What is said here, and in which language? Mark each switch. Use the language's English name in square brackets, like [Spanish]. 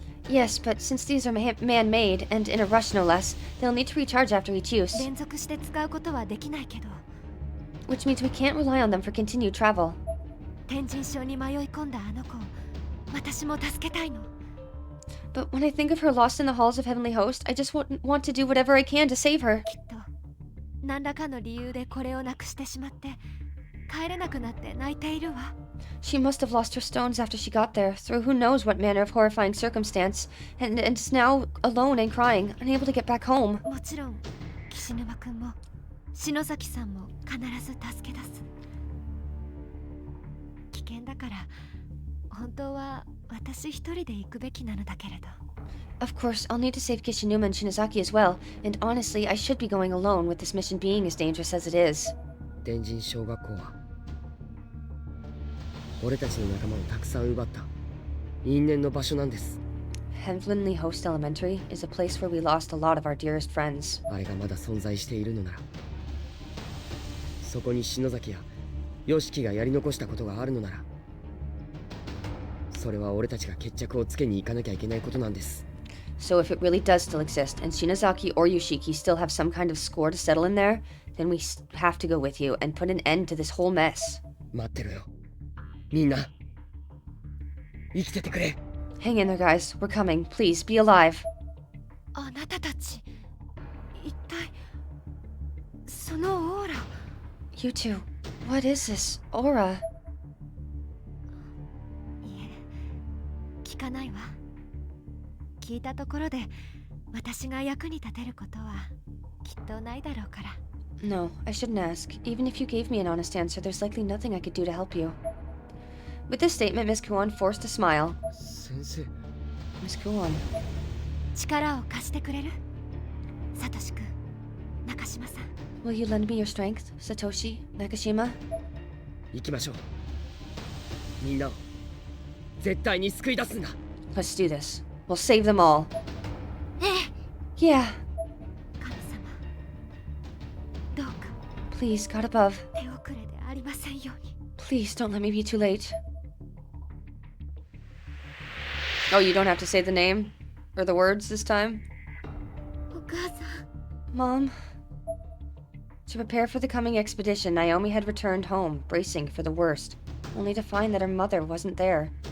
[English] Yes, but since these are man-made, and in a rush no less, they'll need to recharge after each use. [Japanese] 連続して使うことはできないけど。 [English] Which means we can't rely on them for continued travel. [Japanese] 天神賞に迷い込んだあの子を私も助けたいの。 [English] But when I think of her lost in the halls of Heavenly Host, I just want to do whatever I can to save her. [Japanese] きっと何らかの理由でこれをなくしてしまって帰れなくなって泣いているわ。 [English] She must have lost her stones after she got there, through who knows what manner of horrifying circumstance, and is now alone and crying, unable to get back home. [Japanese] もちろん岸沼くんも篠崎さんも必ず助け出す。危険だから本当は私一人で行くべきなのだけれど。 [English] Of course, I'll need to save Kishinuma and Shinozaki as well, and honestly, I should be going alone with this mission being as dangerous as it is. [Japanese] 天神小学校は俺たちの仲間をたくさん奪った因縁の場所なんです。 [English] Heavenly Host Elementary is a place where we lost a lot of our dearest friends. [Japanese] あれがまだ存在しているのなら、そこに篠崎やヨシキがやり残したことがあるのなら、それは俺たちが決着をつけに行かなきゃいけないことなんです。 [English] So if it really does still exist, and Shinozaki or Yoshiki still have some kind of score to settle in there, then we have to go with you and put an end to this whole mess. [Japanese] 待ってろよ。みんな、生きててくれ。 [English] Hang in there, guys. We're coming. Please, be alive. [Japanese] あなたたち、一体そのオーラ。 [English] You two, what is this aura? [Japanese] いえ、聞かないわ。聞いたところで私が役に立てることはきっとないだろうから。 [English] No, I shouldn't ask. Even if you gave me an honest answer, there's likely nothing I could do to help you. With this statement, Miss Kuon forced a smile. [Japanese] 先生。 [English] Miss Kuon. [Japanese] 力を貸してくれる？サトシ君、中島さん。 [English] Will you lend me your strength, Satoshi, Nakashima? [Japanese] 行きましょう。みんなを絶対に救い出すんだ。 [English] Let's do this. We'll save them all. [Japanese] ええ。 [English] Yeah. [Japanese] 神様、どうか [English] Please, God above. [Japanese] 手遅れでありませんように。 [English] Please don't let me be too late. Oh, you don't have to say the name? Or the words this time? [Japanese] お母さん。 [English] Mom? To prepare for the coming expedition, Naomi had returned home, bracing for the worst, only to find that her mother wasn't there.